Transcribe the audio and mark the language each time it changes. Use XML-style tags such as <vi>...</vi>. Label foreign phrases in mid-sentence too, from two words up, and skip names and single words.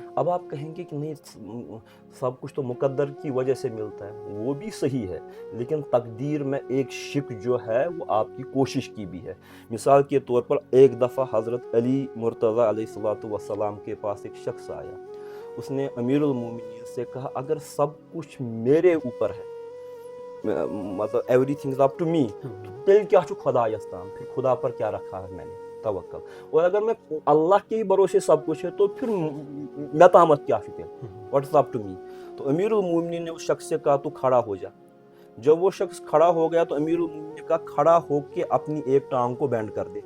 <hi>अब आप कहेंगे कि नहीं, सब कुछ तो मुकद्दर की वजह से मिलता है, वो भी सही है, लेकिन तकदीर में एक शिक जो है वो आपकी कोशिश की भी है। मिसाल के तौर पर एक दफ़ा हज़रत अली मुर्तज़ा</hi> <ar>عليه الصلاة والسلام</ar> <hi>के पास एक शख्स आया। उसने अमीरुल मोमिनीन से कहा अगर सब कुछ मेरे ऊपर है, मतलब</hi> <en>everything is up to me,</en> <ks>तेल क्या खुदायस ताम,</ks> <hi>फिर खुदा पर क्या रखा है मैंने, तवक्कल। और अगर मैं अल्लाह के ही भरोसे सब कुछ है तो फिर मैं तामत क्या फिर,</hi> <en>what is up to me.</en> <hi>तो अमीरुल मोमिनीन ने उस शख्स से कहा तू खड़ा हो जा। जब वो शख्स खड़ा हो गया तो अमीरुल मोमिनीन ने कहा खड़ा होके अपनी एक टांग को बेंड कर दे।</hi>